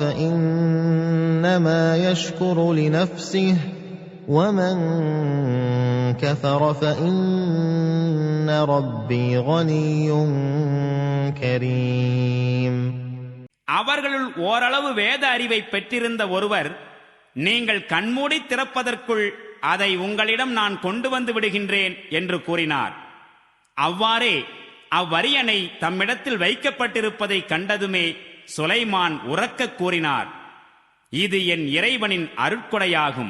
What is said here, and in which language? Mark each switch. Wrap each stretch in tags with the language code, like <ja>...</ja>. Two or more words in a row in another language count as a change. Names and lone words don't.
<ar>فإنما يشكر لنفسه ومن كفر فإن ربي غني كريم.</ar> <ta>அவர்களுள் ஓரளவு வேத அறிவை பெற்றிருந்த ஒருவர், நீங்கள் கண்மூடி திறப்பதற்குள் அதை உங்களிடம் நான் கொண்டு வந்து விடுகின்றேன் என்று கூறினார். அவ்வாறே அவ்வரியணை தம்மிடத்தில் வைக்கப்பட்டிருப்பதை கண்டதுமே சுலைமான் உரக்க கூறினார், இது என் இறைவனின் அருட்கொடையாகும்.</ta>